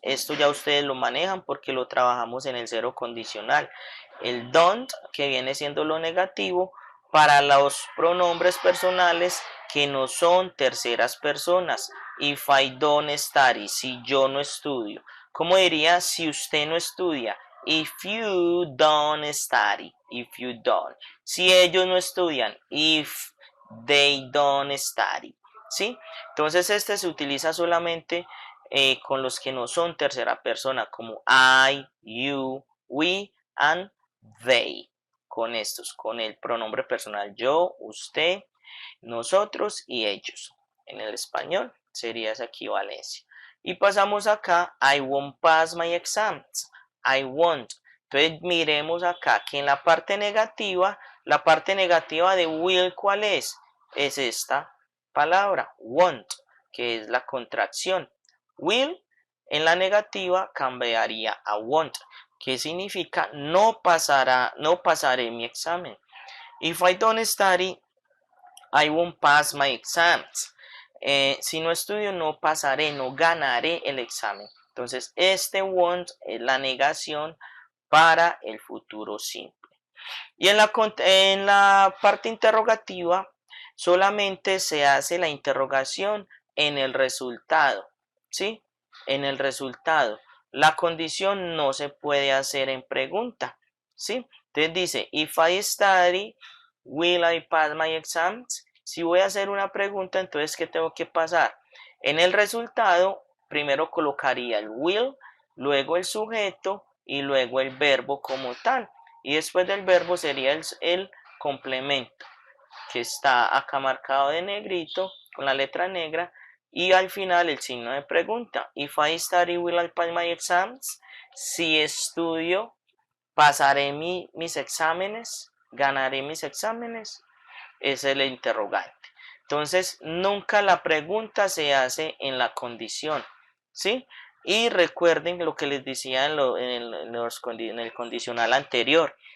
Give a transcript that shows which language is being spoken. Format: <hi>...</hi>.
<es>Esto ya ustedes lo manejan porque lo trabajamos en el cero condicional. El don't, que viene siendo lo negativo, para los pronombres personales que no son terceras personas.</es> <en>If I don't study,</en> <es>si yo no estudio. ¿Cómo diría si usted no estudia?</es> <en>If you don't study, if you don't.</en> <es>Si ellos no estudian,</es> <en>if they don't study.</en> <es>¿Sí? Entonces este se utiliza solamente con los que no son tercera persona, como</es> <en>I, you, we, and they.</en> <es>Con estos, con el pronombre personal yo, usted, nosotros y ellos. En el español sería esa equivalencia. Y pasamos acá,</es> <en>I won't pass my exams. I won't.</en> <es>Entonces miremos acá que en la parte negativa de will, ¿cuál es? Es esta palabra, won't, que es la contracción. Will en la negativa cambiaría a won't, que significa no pasaré mi examen.</es> <en>If I don't study, I won't pass my exams.</en> <es>Si no estudio, no pasaré, no ganaré el examen. Entonces, este won't es la negación para el futuro simple. Y en la parte interrogativa, solamente se hace la interrogación en el resultado. ¿Sí? En el resultado. La condición no se puede hacer en pregunta. ¿Sí? Entonces dice,</es> <en>if I study, will I pass my exams?</en> <es>Si voy a hacer una pregunta, entonces, ¿qué tengo que pasar? En el resultado, primero colocaría el will, luego el sujeto y luego el verbo como tal. Y después del verbo sería el complemento, que está acá marcado de negrito, con la letra negra, y al final el signo de pregunta.</es> <en>If I study, will I pass my exams?</en> <es>Si estudio, pasaré mis exámenes, ganaré mis exámenes. Es el interrogante. Entonces, nunca la pregunta se hace en la condición, ¿sí? Y recuerden lo que les decía en el condicional anterior.</es>